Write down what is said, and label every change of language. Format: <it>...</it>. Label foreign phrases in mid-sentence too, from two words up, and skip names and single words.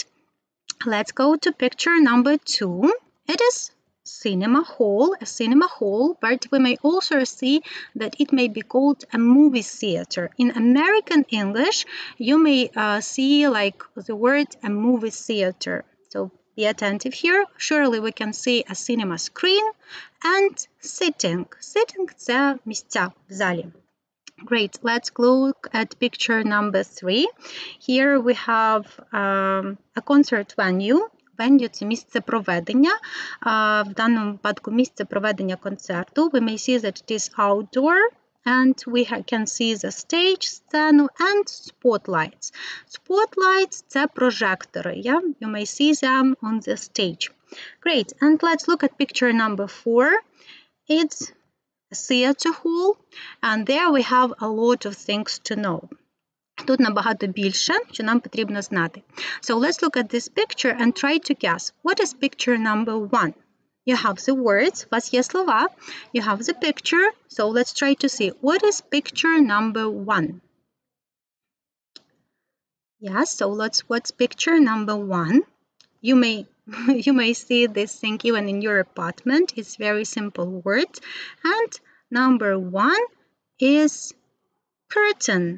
<en>Let's go to picture number 2. It is cinema hall, a cinema hall, but we may also see that it may be called a movie theater. In American English, you may see like the word a movie theater. So be attentive here. Surely we can see a cinema screen and sitting. Sitting –</en> <uk>це місця в залі.</uk> <en>Great. Let's look at picture number 3. Here we have a concert venue. Venue –</en> <uk>це місце проведення. В даному випадку місце проведення концерту.</uk> <en>We may see that it is outdoor. And we can see the stage, сцену, and spotlights. Spotlights –</en> <uk>це прожектори.</uk> <en>Yeah? You may see them on the stage. Great. And let's look at picture number 4. It's a theater hall, and there we have a lot of things to know. Тут набагато більше, що нам потрібно знати. So let's look at this picture and try to guess. What is picture number 1? You have the words,</en> <uk>у вас є слова.</uk> <en>You have the picture, so let's try to see. What is picture number 1? Yes, so what's picture number 1? You may see this thing even in your apartment. It's very simple word. And number 1 is curtain.</en>